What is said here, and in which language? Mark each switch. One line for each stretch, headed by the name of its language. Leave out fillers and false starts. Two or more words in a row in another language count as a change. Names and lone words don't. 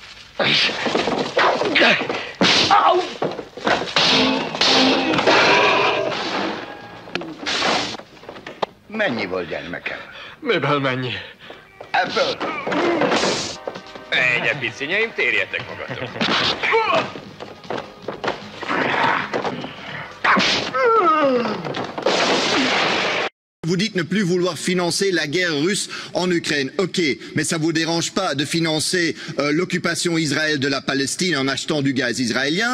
Hungarian: Mennyi volt, gyermekem? Miből mennyi? Ebből? Egyre picinyeim, térjetek magatok.
French: Vous dites ne plus vouloir financer la guerre russe en Ukraine. Ok, mais ça vous dérange pas de financer l'occupation Israël de la Palestine en achetant du gaz israélien?